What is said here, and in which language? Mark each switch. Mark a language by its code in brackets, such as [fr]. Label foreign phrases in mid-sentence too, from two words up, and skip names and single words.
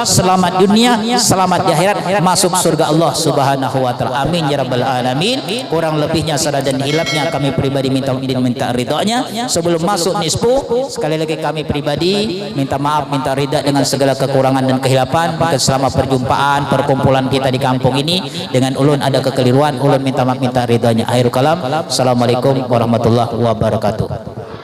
[id] Selamat dunia, selamat di akhirat, masuk surga Allah [ar] سبحانه وتعالى. آمين يا رب العالمين. [id] Kurang lebihnya salah dan hilapnya kami pribadi minta ridhonya. Sebelum masuk nisfu, sekali lagi kami pribadi minta maaf, minta ridha dengan segala kekurangan dan kehilapan. Maka selama perjumpaan perkumpulan kita di kampung ini dengan ulun ada kekeliruan, ulun minta maaf, minta ridhonya. [ar] آخر الكلام، السلام عليكم ورحمة الله وبركاته.